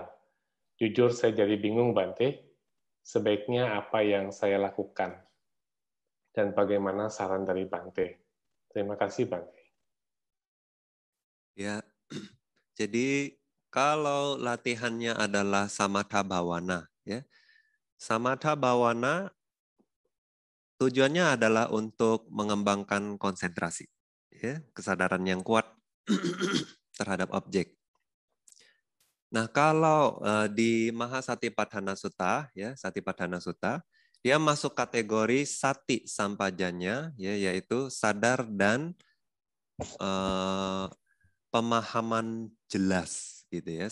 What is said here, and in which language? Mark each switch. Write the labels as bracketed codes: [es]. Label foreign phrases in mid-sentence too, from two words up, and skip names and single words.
[id] Jujur saya jadi bingung, Bante. Sebaiknya apa yang saya lakukan? Dan bagaimana saran dari Bante? Terima kasih, Bante. Ya. Jadi kalau latihannya adalah [pi] samatha bhavana [id] ya. [pi] Samatha bhavana [id] tujuannya adalah untuk mengembangkan konsentrasi ya, kesadaran yang kuat terhadap objek. Nah, kalau di Mahasatipatthana Sutta ya, Satipatthana Sutta, dia masuk kategori [pi] sati sampajanya [id] ya, yaitu sadar dan pemahaman jelas gitu ya.